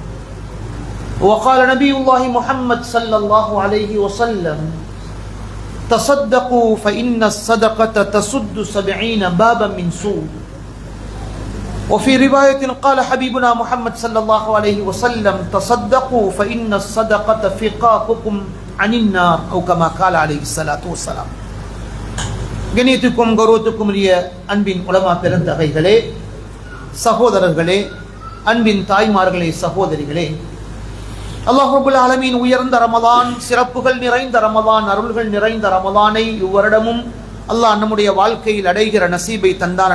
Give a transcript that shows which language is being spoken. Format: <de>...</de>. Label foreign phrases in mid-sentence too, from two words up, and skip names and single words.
<ar>وقال نبي الله محمد صلى الله عليه وسلم: تصدقوا فإن الصدقة تسد 70 بابا من سوء. وفي رواية قال حبيبنا محمد صلى الله عليه وسلم: تصدقوا فإن الصدقة فقاقكم عن النار أو كما قال عليه الصلاة والسلام.</ar> <ta>கணியத்துக்கும் கௌரவத்துக்கும் உரிய அன்பின் உலமா பெருந்தகைகளே, சகோதரர்களே, அன்பின் தாய்மார்களே, சகோதரிகளே, அல்லாஹ்</ta> <ar>رب العالمين</ar> <ta>உயர்ந்த ரமலான், சிறப்புகள் நிறைந்த ரமலான், அருள்கள் நிறைந்த ரமலானை இவ்வருடமும் அல்லாஹ் நம்முடைய வாழ்க்கையில் அடைகிற நசீபை தந்தான்.</ta>